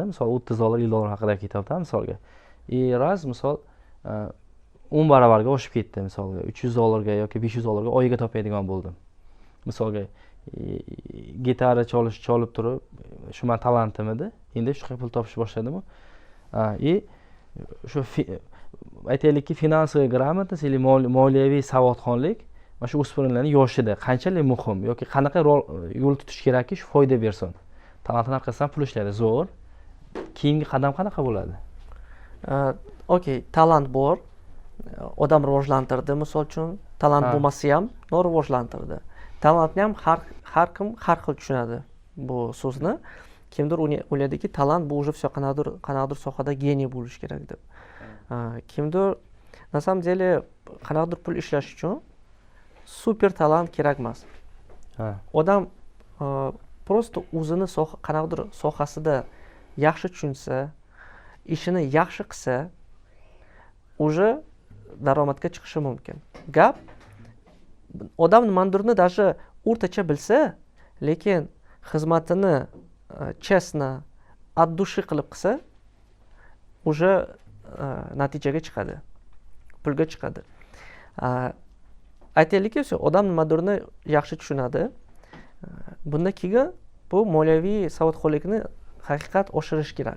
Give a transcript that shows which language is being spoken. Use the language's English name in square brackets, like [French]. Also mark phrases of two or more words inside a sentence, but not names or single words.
[Uzbek] Misol $30, $50 haqida ketyapti, misolga. Raz misol 10 baravarga oshib ketdi, misolga $300 ga yoki $500 ga oyiga topadigan bo'ldim. Misolga gitara cholib turib, shu men talentim edi. Endi shu pul topishni boshladim. Shu aytaylikki, [Russian] finansiy gрамотность или [Uzbek] moliyaviy savodxonlik mana shu o'smirlarning yoshida qanchalik muhim yoki qanaqa yo'l tutish kerakki, shu foyda bersin. Talantning orqasidan pul ishlaydi, zo'r. Keyingi qadam qanaqa bo'ladi? Okey, talant bor. Odam rivojlantirdi, misol uchun, talant bo'lmasa ham rivojlantirdi. Talantni ham har kim har xil tushunadi bu so'zni. Kimdir o'ylaydiki, talant bu [Russian] уже все [Uzbek] qanaqadir sohada geniy bo'lish kerak deb. Kimdir [Russian] на самом деле [Uzbek] qanaqadir pul ishlash uchun super talant kerak emas. Odam просто o'zini qanaqadir sohasida yaxshi tushunsa, ishini yaxshi qilsa, уже daromadga chiqishi mumkin. Gap odam nimadirni даже o'rtacha bilsa, lekin xizmatini chestno, [Russian] от души [Uzbek] qilib qilsa, уже natijaga chiqadi, pulga chiqadi. Aytaylikki, odam nimadirni yaxshi tushunadi. Bunda keyin bu moliyaviy savodxonlikni haqiqat oshirish kerak.